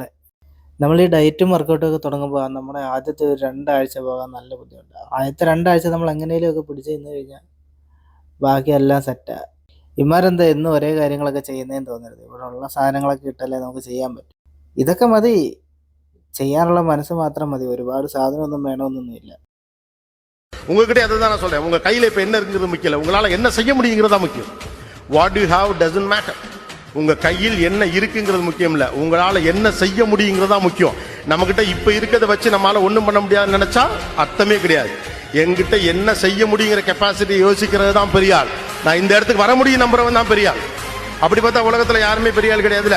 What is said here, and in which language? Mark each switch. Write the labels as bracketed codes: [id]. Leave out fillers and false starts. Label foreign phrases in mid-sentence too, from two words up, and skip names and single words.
[ml] നമ്മൾ ഈ ഡയറ്റും വർക്കൗട്ടും ഒക്കെ തുടങ്ങുമ്പോൾ നമ്മുടെ ആദ്യത്തെ ഒരു 2 ആഴ്ച പോകാൻ നല്ല ബുദ്ധിമുട്ടാണ്. ആദ്യത്തെ 2 ആഴ്ച നമ്മൾ എങ്ങനെയൊക്കെ പിടിച്ച് നിന്ന് കഴിഞ്ഞാൽ ബാക്കിയെല്ലാം സെറ്റാണ്. ഇമാരെന്താ എന്നും ഒരേ കാര്യങ്ങളൊക്കെ ചെയ്യുന്നതെന്ന് തോന്നരുത്. ഇവിടെ ഉള്ള സാധനങ്ങളൊക്കെ ഇട്ടല്ലേ നമുക്ക് ചെയ്യാൻ പറ്റും. ഇതൊക്കെ മതി, ചെയ്യാനുള്ള മനസ്സ് മാത്രം മതി. ഒരുപാട് സാധനമൊന്നും വേണമെന്നൊന്നുമില്ല. [ta] உங்ககிட்ட அதை தான் நான் சொல்றேன். உங்க கையில இப்ப என்ன இருக்குங்கிறது முக்கியம் இல்ல, உங்களால என்ன செய்ய முடியுங்கிறதா முக்கியம். [en] what you have doesn't matter. [ta] உங்க கையில் என்ன இருக்குங்கிறது முக்கியம் இல்ல, உங்களால என்ன செய்ய முடியுங்கிறதா முக்கியம். நம்ம கிட்ட இப்ப இருக்கிறத வச்சு நம்மளால ஒண்ணும் பண்ண முடியாதுன்னு நினைச்சா அர்த்தமே கிடையாது. என்கிட்ட என்ன செய்ய முடியுங்கிற கெப்பாசிட்டி யோசிக்கிறது தான் பெரிய ஆள். நான் இந்த இடத்துக்கு வர முடியும் நம்புறவன் தான் பெரிய ஆள். அப்படி பார்த்தா உலகத்துல யாருமே பெரிய ஆள் கிடையாதுல.